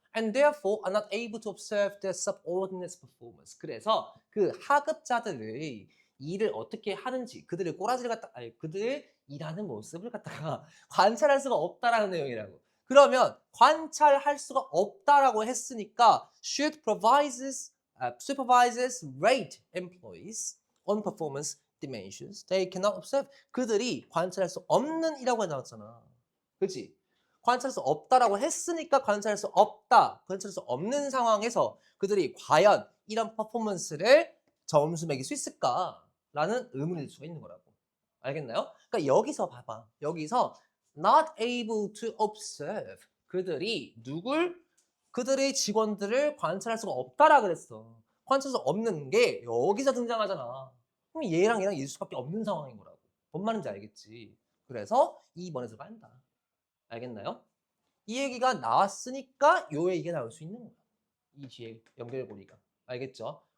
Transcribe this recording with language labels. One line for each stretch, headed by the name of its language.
English: And therefore are not able to observe their subordinates' performance.
Korean: 그래서 그 하급자들의 일을 어떻게 하는지, 그들의 꼬라지를 갖다, 아니, 그들의 일하는 모습을 갖다가 관찰할 수가 없다라는 내용이라고. 그러면 관찰할 수가 없다라고 했으니까
English: should supervises rate employees on performance dimensions they cannot observe.
Korean: 그들이 관찰할 수 없는 이라고 나왔잖아. 그렇지? 관찰할 수 없다라고 했으니까 관찰할 수 없다. 관찰할 수 없는 상황에서 그들이 과연 이런 퍼포먼스를 점수 매길 수 있을까라는 의문일 수가 있는 거라고. 알겠나요? 그러니까 여기서 봐봐. 여기서
English: not able to observe.
Korean: 그들이 그들의 직원들을 관찰할 수가 없다라 그랬어. 관찰할 수 없는 게 여기서 등장하잖아. 그럼 얘랑 얘일 수밖에 없는 상황인 거라고. 뭔 말인지 알겠지? 그래서 2번에서 간다. 알겠나요? 이 얘기가 나왔으니까 요 얘기가 나올 수 있는 거야. 이 뒤에 연결고리가. 알겠죠?